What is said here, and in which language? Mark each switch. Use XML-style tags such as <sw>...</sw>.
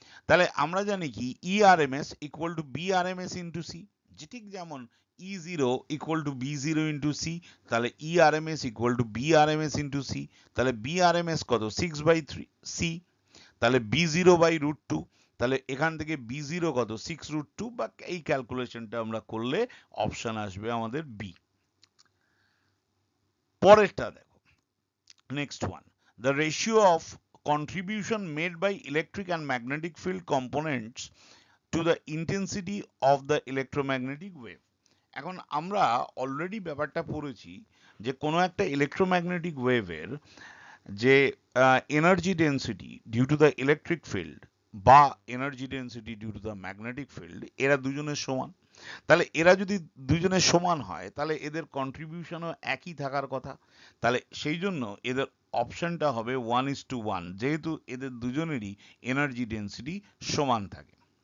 <bn>তাহলে আমরা জানি কি</bn> <en>ERMS equal to BRMS into C,</en> <bn>যে ঠিক যেমন</bn> <en>E0 equal to B0 into C,</en> <bn>তাহলে ERMS equal to BRMS into C, তাহলে BRMS কত 6/3 C, তাহলে B0 by root 2, তাহলে এখান থেকে B0 কত 6√2, বা এই ক্যালকুলেশনটা আমরা করলে অপশন আসবে আমাদের বি। পরেরটা দেখো, next one,</bn> <en>the ratio of contribution made by electric and magnetic field components to the intensity of the electromagnetic wave.</en> <bn>এখন আমরা অলরেডি ব্যাপারটা পড়েছি যে কোনো একটা ইলেকট্রোম্যাগনেটিক ওয়েভের যে energy density</bn> <en>due to the electric field</en> <bn>বা energy density</bn> <en>due to the magnetic field,</en> <bn>এরা দুজনের সমান। তাহলে এরা যদি দুজনের সমান হয় তাহলে এদের কন্ট্রিবিউশনও একই থাকার কথা, তাহলে সেই জন্য এদের অপশনটা হবে 1:1, যেহেতু এদের দুজনেরই এনার্জি ডেন্সিটি সমান থাকে।</bn>